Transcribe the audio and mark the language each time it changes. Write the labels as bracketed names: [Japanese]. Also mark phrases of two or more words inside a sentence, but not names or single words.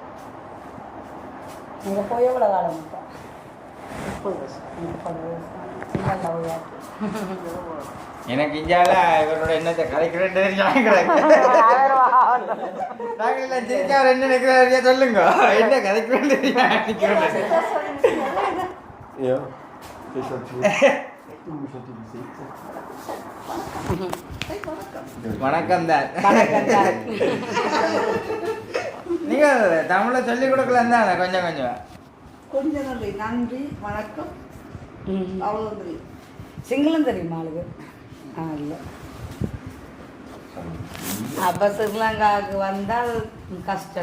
[Tamil] நீங்க போய் எவ்வளவு காலம் மட்டும் 30 வருஷம் எனக்கு இந்தியாவில் இவரோட என்னத்தை கதைக்கிறேன்னு நாங்கள் எல்லாம் சிரிக்க அவர் என்ன நினைக்கிறாரு சொல்லுங்க என்ன கதைக்கிறேன்னு [German] Ja. Das ist halt gut. Du musst natürlich sitzen. [Tamil] வணக்கம் தான் நீங்க தமிழை சொல்லிக் கொடுக்கலாம் தானே கொஞ்சம் கொஞ்சம் கொஞ்சம் நன்றி நன்றி வணக்கம் அவ்வளோ தெரியும் சிங்களம் தெரியுமா ஆளுக்கு இல்லை அப்போ ஸ்ரீலங்காவுக்கு வந்தால் கஷ்டம்